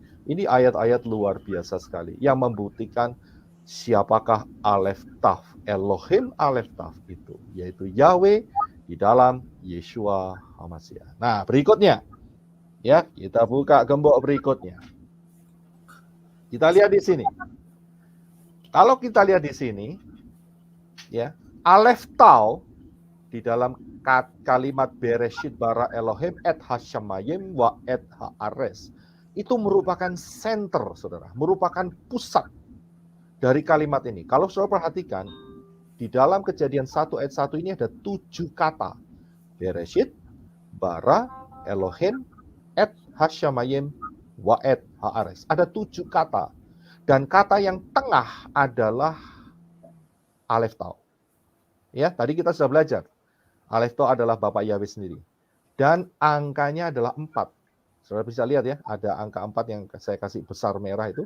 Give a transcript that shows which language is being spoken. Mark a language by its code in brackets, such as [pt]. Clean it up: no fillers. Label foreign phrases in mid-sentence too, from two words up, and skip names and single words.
[id] Ini ayat-ayat luar biasa sekali yang membuktikan siapakah Aleph Taf, Elohim Aleph Taf itu, yaitu Yahweh di dalam Yeshua HaMasyiah. Nah, berikutnya ya, kita buka gembok berikutnya. Kita lihat di sini. Kalau kita lihat di sini, ya, Aleph Tau di dalam kalimat [he] בראשית ברא אלהים את השמים ואת הארץ [id] itu merupakan center, saudara, merupakan pusat dari kalimat ini. Kalau saudara perhatikan, di dalam Kejadian 1 ayat 1 ini ada 7 kata. [he] בראשית, ברא, אלהים, את השמים, ואת הארץ. [id] Ada 7 kata. Dan kata yang tengah adalah Aleph Tau. Ya, tadi kita sudah belajar. Aleph Tau adalah Bapak Yahweh sendiri. Dan angkanya adalah 4. Saudara bisa lihat ya, ada angka 4 yang saya kasih besar merah itu.